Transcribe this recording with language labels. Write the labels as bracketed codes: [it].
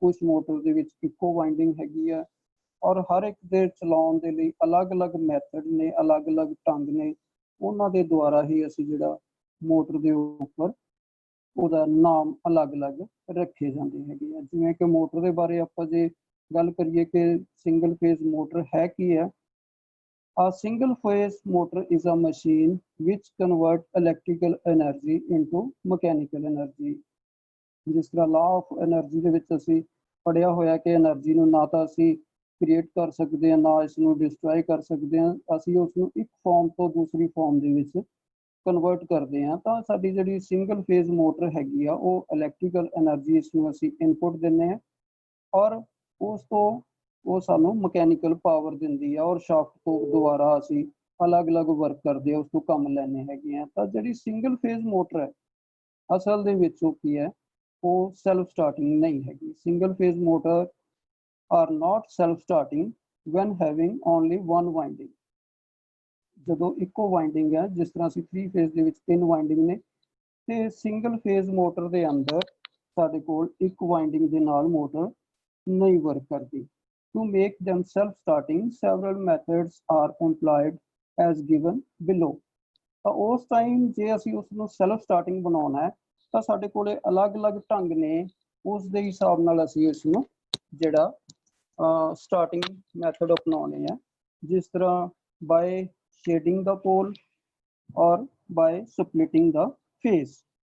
[pa] ਕੁਝ ਮੋਟਰ ਦੇ ਵਿੱਚ ਇੱਕੋ ਵਾਈਂਡਿੰਗ ਹੈਗੀ ਆ। ਔਰ ਹਰ ਇੱਕ ਦੇ ਚਲਾਉਣ ਦੇ ਲਈ ਅਲੱਗ-ਅਲੱਗ ਮੈਥਡ ਨੇ, ਅਲੱਗ-ਅਲੱਗ ਢੰਗ ਨੇ, ਉਹਨਾਂ ਦੇ ਦੁਆਰਾ ਹੀ ਅਸੀਂ ਜਿਹੜਾ ਮੋਟਰ ਦੇ ਉੱਪਰ ਉਹਦਾ ਨਾਮ ਅਲੱਗ-ਅਲੱਗ ਰੱਖੇ ਜਾਂਦੇ ਹੈਗੇ ਆ। ਜਿਵੇਂ ਕਿ ਮੋਟਰ ਦੇ ਬਾਰੇ ਆਪਾਂ ਜੇ ਗੱਲ ਕਰੀਏ ਕਿ ਸਿੰਗਲ ਫੇਜ਼ ਮੋਟਰ ਹੈ ਕੀ ਹੈ। [en] A single phase motor is a machine which convert electrical energy into mechanical energy। [pa] ਜਿਸ ਤਰ੍ਹਾਂ ਲਾਅ ਆਫ ਐਨਰਜੀ ਦੇ ਵਿੱਚ ਅਸੀਂ ਪੜ੍ਹਿਆ ਹੋਇਆ ਕਿ ਐਨਰਜੀ ਨੂੰ ਨਾ ਤਾਂ ਅਸੀਂ ਕ੍ਰੀਏਟ ਕਰ ਸਕਦੇ ਹਾਂ, ਨਾ ਇਸ ਨੂੰ ਡਿਸਟਰੋਏ ਕਰ ਸਕਦੇ ਹਾਂ, ਅਸੀਂ ਉਸ ਨੂੰ ਇੱਕ ਫਾਰਮ ਤੋਂ ਦੂਸਰੀ ਫਾਰਮ ਦੇ ਵਿੱਚ ਕਨਵਰਟ ਕਰਦੇ ਹਾਂ। ਤਾਂ ਸਾਡੀ ਜਿਹੜੀ ਸਿੰਗਲ ਫੇਜ਼ ਮੋਟਰ ਹੈਗੀ ਆ ਉਹ ਇਲੈਕਟ੍ਰੀਕਲ ਐਨਰਜੀ ਇਸ ਨੂੰ ਅਸੀਂ ਇਨਪੁਟ ਦਿੰਦੇ ਹਾਂ ਔਰ ਉਸ ਤੋਂ ਉਹ ਸਾਨੂੰ ਮਕੈਨੀਕਲ ਪਾਵਰ ਦਿੰਦੀ ਆ। ਔਰ ਸ਼ਾਫਟ ਤੋਂ ਦੁਆਰਾ ਅਸੀਂ ਅਲੱਗ-ਅਲੱਗ ਵਰਕ ਕਰਦੇ ਹਾਂ, ਉਸ ਤੋਂ ਕੰਮ ਲੈਣੇ ਹੈਗੇ ਆ। ਤਾਂ ਜਿਹੜੀ ਸਿੰਗਲ ਫੇਜ਼ ਮੋਟਰ ਹੈ ਅਸਲ ਦੇ ਵਿੱਚ ਉਹ ਕੀ ਹੈ, ਉਹ ਸੈਲਫ ਸਟਾਰਟਿੰਗ ਨਹੀਂ ਹੈਗੀ। [en] Single phase motor are not self starting when having only 1 winding. [pa] ਜਦੋਂ ਇੱਕੋ ਵਾਈਂਡਿੰਗ ਹੈ, ਜਿਸ ਤਰ੍ਹਾਂ ਅਸੀਂ 3 ਫੇਜ਼ ਦੇ ਵਿੱਚ 3 ਵਾਈਂਡਿੰਗ ਨੇ, ਤੇ ਸਿੰਗਲ ਫੇਜ਼ ਮੋਟਰ ਦੇ ਅੰਦਰ ਸਾਡੇ ਕੋਲ ਇੱਕ ਵਾਈਂਡਿੰਗ ਦੇ ਨਾਲ ਮੋਟਰ ਨਹੀਂ ਵਰਕ ਕਰਦੀ। [en] To make them self-starting, several methods are employed as given below। [pa] ਤਾਂ ਉਸ ਟਾਈਮ ਜੇ ਅਸੀਂ ਉਸ ਨੂੰ ਸੈਲਫ ਸਟਾਰਟਿੰਗ ਬਣਾਉਣਾ ਹੈ ਤਾਂ ਸਾਡੇ ਕੋਲੇ ਅਲੱਗ-ਅਲੱਗ ਢੰਗ ਨੇ, ਉਸ ਦੇ ਹਿਸਾਬ ਨਾਲ ਅਸੀਂ ਇਸ ਨੂੰ ਜਿਹੜਾ ਸਟਾਰਟਿੰਗ ਮੈਥਡ ਅਪਣਾਉਣੇ ਆ। ਜਿਸ ਤਰ੍ਹਾਂ ਬਾਏ ਸ਼ੇਡਿੰਗ ਦਾ ਪੋਲ ਔਰ ਬਾਏ ਸਪਲਿਟਿੰਗ ਦਾ ਫੇਸ।